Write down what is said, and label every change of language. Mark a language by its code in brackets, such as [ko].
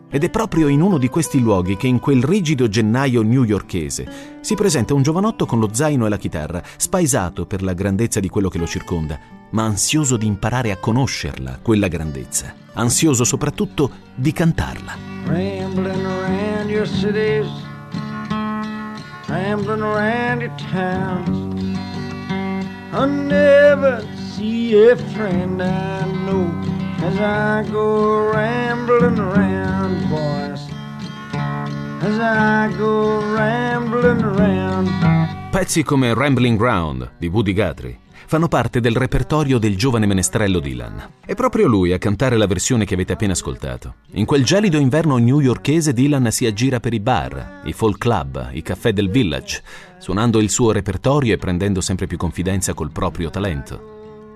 [it] Ed è proprio in uno di questi luoghi che in quel rigido gennaio newyorkese si presenta un giovanotto con lo zaino e la chitarra, spaesato per la grandezza di quello che lo circonda, ma ansioso di imparare a conoscerla, quella grandezza. Ansioso soprattutto di cantarla. [en] Rambling around your cities, rambling around your towns, I never see a friend I know as I go rambling around, boys, as I go rambling around. [it] Pezzi come Rambling Round di Woody Guthrie fanno parte del repertorio del giovane menestrello Dylan. È proprio lui a cantare la versione che avete appena ascoltato. In quel gelido inverno newyorkese, Dylan si aggira per i bar, i folk club, i caffè del village, suonando il suo repertorio e prendendo sempre più confidenza col proprio talento.